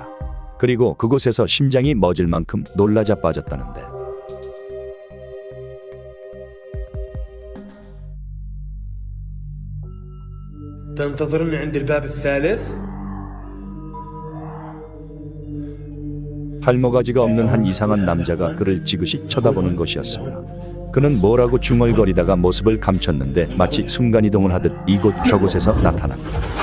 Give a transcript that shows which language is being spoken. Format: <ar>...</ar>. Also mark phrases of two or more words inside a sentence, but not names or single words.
<ko>그리고 그곳에서 심장이 멎을 만큼 놀라 자빠졌다는데</ko> <ar>تنتظرني عند الباب الثالث؟</ar> <ko>할모가지가 없는 한 이상한 남자가 그를 지그시 쳐다보는 것이었습니다. 그는 뭐라고 중얼거리다가 모습을 감췄는데 마치 순간이동을 하듯 이곳 저곳에서 나타납니다.</ko>